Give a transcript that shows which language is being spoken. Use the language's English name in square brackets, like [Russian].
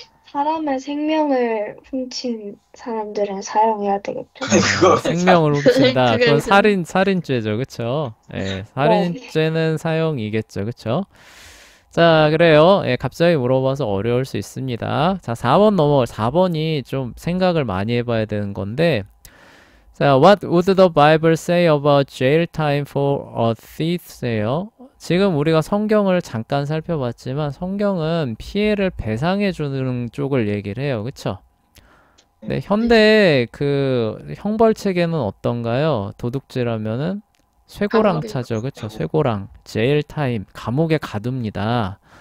[Korean] 사람의 생명을 훔친 사람들은 사용해야 되겠죠. 그거 생명을 훔친다. 그게 그건 좀- 살인죄죠. 그쵸? 예, 살인죄는 사형이겠죠. 그쵸? 자, 그래요. 예, 갑자기 물어봐서 어려울 수 있습니다. 자, 4번이 좀 생각을 많이 해봐야 되는 건데, 자, [English] What would the Bible say about jail time for a thief예요? [Korean] 지금 우리가 성경을 잠깐 살펴봤지만 성경은 피해를 배상해 주는 쪽을 얘기를 해요. 그쵸? 네, 현대 그 형벌 체계는 어떤가요? 도둑질하면은 쇠고랑 감옥에 차죠. 그쵸? 쇠고랑, 제일 타임, 감옥에 가둡니다.